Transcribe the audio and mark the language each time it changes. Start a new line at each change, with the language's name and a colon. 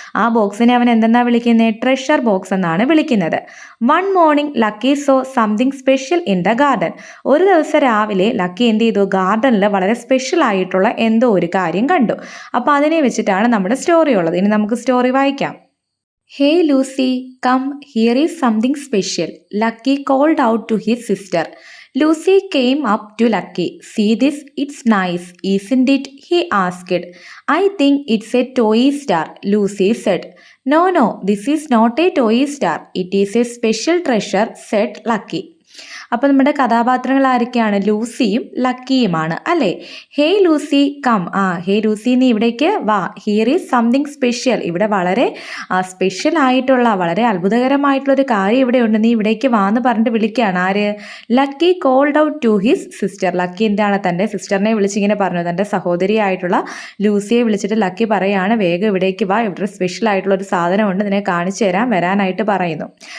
Malayalam: ആ ബോക്സിനെ അവൻ എന്തെന്നാ വിളിക്കുന്നത്, ട്രഷർ ബോക്സ് എന്നാണ് വിളിക്കുന്നത്.
English: One morning Lucky saw something special in the garden.
Malayalam: ഒരു ദിവസം രാവിലെ ലക്കി എന്ത് ചെയ്തു, ഗാർഡനിൽ വളരെ സ്പെഷ്യൽ ആയിട്ടുള്ള എന്തോ ഒരു കാര്യം കണ്ടു. അപ്പോൾ അതിനെ വെച്ചിട്ടാണ് നമ്മുടെ സ്റ്റോറി ഉള്ളത്. ഇനി നമുക്ക് സ്റ്റോറി വായിക്കാം.
English: Hey Lucy, come, here is something special. Lucky called out to his sister. Lucy came up to Lucky. See this, it's nice, isn't it? He asked. I think it's a toy star, Lucy said. No, this is not a toy star. It is a special treasure, said Lucky.
Malayalam: അപ്പോൾ നമ്മുടെ കഥാപാത്രങ്ങൾ ആരൊക്കെയാണ്, ലൂസിയും ലക്കിയുമാണ് അല്ലേ.
English: hey Lucy come, hey Lucy
Malayalam: നീ ഇവിടേക്ക് വാ.
English: Here is something special.
Malayalam: ഇവിടെ വളരെ സ്പെഷ്യൽ ആയിട്ടുള്ള വളരെ അത്ഭുതകരമായിട്ടുള്ളൊരു കാര്യം ഇവിടെ ഉണ്ട്, നീ ഇവിടേക്ക് വാ എന്ന് പറഞ്ഞിട്ട് വിളിക്കുകയാണ്. ആര്,
English: Lucky called out to his sister.
Malayalam: Lucky എന്താണ്, തൻ്റെ സിസ്റ്ററിനെ വിളിച്ചിങ്ങനെ പറഞ്ഞു, തൻ്റെ സഹോദരിയായിട്ടുള്ള ലൂസിയെ വിളിച്ചിട്ട് ലക്കി പറയാണ്, വേഗം ഇവിടേക്ക് വാ, ഇവിടെ സ്പെഷ്യൽ ആയിട്ടുള്ള ഒരു സാധനമുണ്ട്, നിന്നെ കാണിച്ചു തരാൻ വരാനായിട്ട് പറയുന്നു.